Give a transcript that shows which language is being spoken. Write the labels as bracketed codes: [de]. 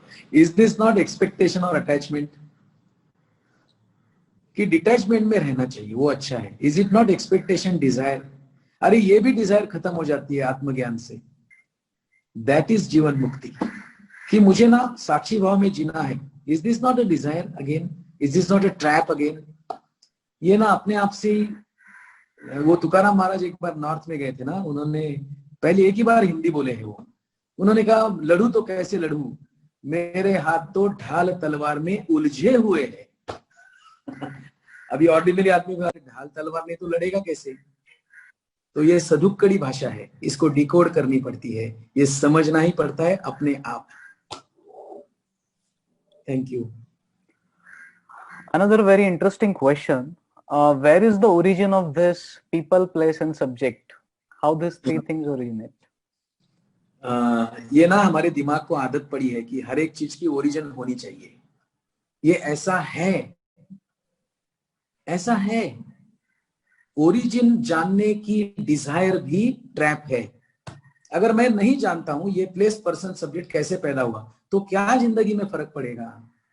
[en] Is this not expectation or attachment? [hi] कि detachment में रहना चाहिए, वो अच्छा है। Is it not expectation, Dzire? अरे ये भी डिजायर खत्म हो जाती है आत्मज्ञान से। दैट इज जीवन मुक्ति, कि मुझे ना साक्षी भाव में जीना है। Is this not a desire again? Is this not a trap again? ये ना अपने आप से ही, वो तुकाराम महाराज एक बार नॉर्थ में गए थे ना, उन्होंने पहले एक ही बार हिंदी बोले हैं वो। उन्होंने कहा, लड़ू तो कैसे लड़ू, मेरे हाथ तो ढाल तलवार में उलझे हुए हैं। अभी ऑर्डिनरी आदमी को ढाल तलवार नहीं तो लड़ेगा कैसे? तो ये सदुक्कड़ी भाषा है, इसको डिकोड करनी पड़ती है, ये समझना ही पड़ता है अपने आप। [en] Thank you. Another very interesting question: where is the origin of this people, place, and subject? How these three things originate? [hi] ये ना हमारे दिमाग को आदत पड़ी है कि हर एक चीज की ओरिजिन होनी चाहिए। ये ऐसा है, ऐसा है। ओरिजिन जानने की डिजायर भी ट्रैप है। अगर मैं नहीं जानता हूं ये प्लेस, पर्सन, सब्जेक्ट कैसे पैदा हुआ, तो क्या जिंदगी में फर्क पड़ेगा?